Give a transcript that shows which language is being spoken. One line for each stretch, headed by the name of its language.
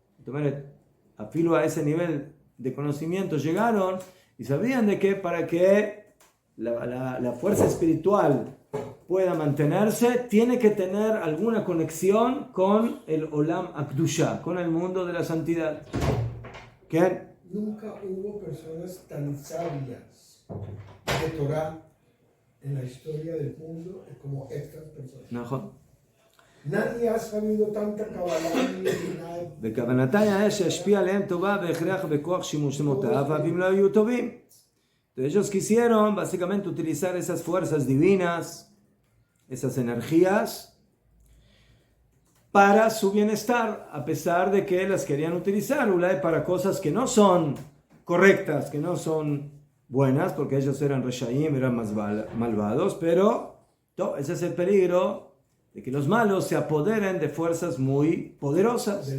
Spanish: Entonces, afilo a ese nivel de conocimiento llegaron y sabían de que para que la fuerza espiritual pueda mantenerse, tiene que tener alguna conexión con el Olam Akdusha, con el mundo de la santidad. ¿Qué? Nunca hubo personas tan sabias de Torah en la historia del mundo como estas personas.
Hebrew: נכון.
Spanish: Nadie ha sabido tanta Kabbalah ni nada.
Hebrew: בכוונתה היה שישפיע עליהם טובה והכרח בכוח שימוש שמותיו, ואם לא היו טובים.
Spanish: Entonces ellos quisieron básicamente utilizar esas fuerzas divinas, esas energías, para su bienestar, a pesar de que las querían utilizar para cosas que no son correctas, que no son buenas, porque ellos eran reshaim, eran más malvados, pero ese es el peligro de que los malos se apoderen de fuerzas muy poderosas.